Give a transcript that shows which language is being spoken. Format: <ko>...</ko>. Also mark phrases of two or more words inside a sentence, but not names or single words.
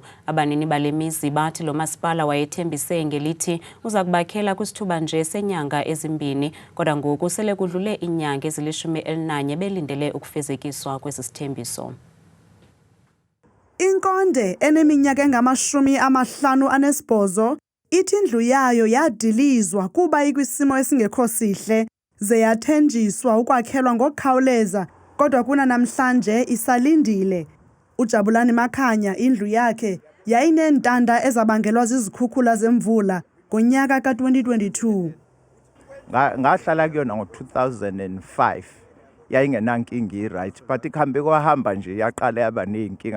<xh>Abanini bale mizi bathi lo masipala wayethembise ngelithi uza kubakhela kwisithuba nje senyanga ezimbini, kodwa ngoku sele kudlule iinyanga ezili-11 belindele ukufezekiswa kwesi sithembiso. Inkonde eneminyaka engama-58 ithi indlu yayo yadilizwa kuba ikwisimo esingekho sihle ze yathenjiswa ukwakhelwa ngokukhawuleza, kodwa kuna namhlanje isalindile. uJabulani Makhanya indlu yakhe yayineentanda ezabangelwa zizikhukhula zemvula ngonyaka ka-2022.</xh> <zu>Ngahlala kuyona ngo-2005 yayingenankinga i-right, but ikhambe kwahamba nje yaqala yaba ney'nkinga.</zu>